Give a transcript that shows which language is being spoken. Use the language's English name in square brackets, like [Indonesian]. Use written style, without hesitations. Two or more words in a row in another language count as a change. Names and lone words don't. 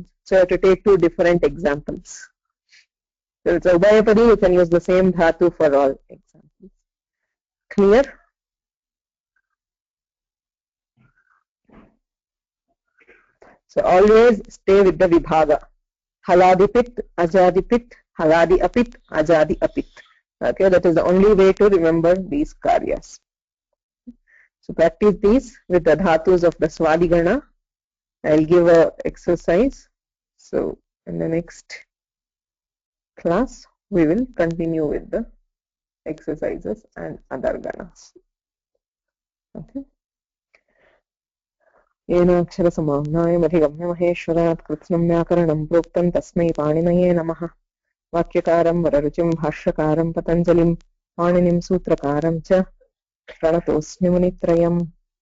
[English] So you have to take two different examples. So it's ubhayapadi, you can use the same dhatu for all examples. Clear? So always stay with the vibhaga. [Sanskrit] Haladipit, ajadipit, haladi apit, ajadi apit. [English] Okay, that is the only way to remember these karyas. So practice these with the dhatus of the Swadigana. I'll give a exercise. So in the next class, we will continue with the exercises and other ganas. Okay. [Sanskrit] येनाक्षरसमाम्नायमधिगम्य महेश्वरात् कृत्स्नं व्याकरणं प्रोक्तं तस्मै पाणिनये नमः. वाक्यकारं वररुचिं भाष्यकारं पतञ्जलिं पाणिनिं सूत्रकारं च प्रणतोऽस्मि मुनित्रयम्.